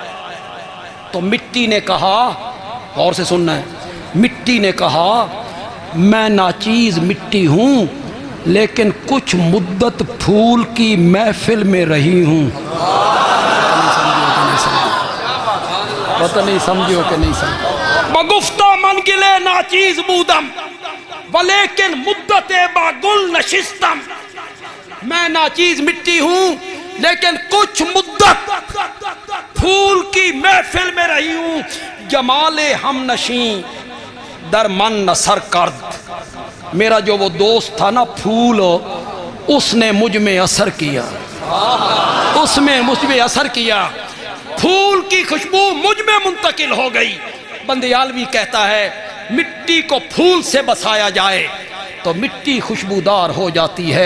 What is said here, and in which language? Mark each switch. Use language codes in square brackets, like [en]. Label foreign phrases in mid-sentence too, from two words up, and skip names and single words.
[ur] تو مٹی نے کہا، غور سے سننا ہے، مٹی نے کہا میں ناچیز مٹی ہوں لیکن کچھ مدت پھول کی محفل میں رہی ہوں۔ پتہ نہیں سمجھو کہ نہیں سمجھو۔ [fa] بگفتہ من گلے ناچیز بودم ولیکن مدت با گل نشستم، [ur] میں ناچیز مٹی ہوں لیکن کچھ مدت پھول کی محفل میں رہی ہوں، [fa] جمال ہم نشیں در من نثر کرد، [ur] میرا جو وہ دوست تھا نا پھول، اس نے مجھ میں اثر کیا، اس میں مجھ میں اثر کیا، پھول کی خوشبو مجھ میں منتقل ہو گئی۔ بندیالوی کہتا ہے مٹی کو پھول سے بسایا جائے تو مٹی خوشبودار ہو جاتی ہے۔